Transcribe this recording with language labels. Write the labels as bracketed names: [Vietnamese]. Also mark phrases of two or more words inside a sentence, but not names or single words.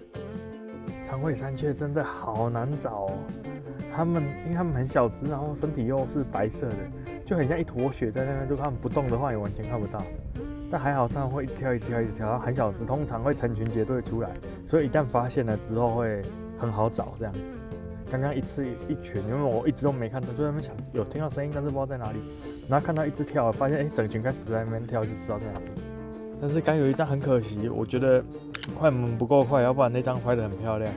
[Chinese] 長尾山雀真的好難找哦。因為它們很小隻，然後身體又是白色的，就很像一坨雪在那邊。如果它們不動的話，也完全看不到。但還好，它們會一直跳，一直跳，一直跳。很小隻，通常會成群結隊出來，所以一旦發現了之後會很好找這樣子。剛剛一次一群，因為我一直都沒看到，就在那邊想有聽到聲音，但是不知道在哪裡。然後看到一隻跳，發現整群開始在那邊跳，就知道在哪裡。但是剛有一張很可惜，我覺得快門不夠快，要不然那張拍得很漂亮。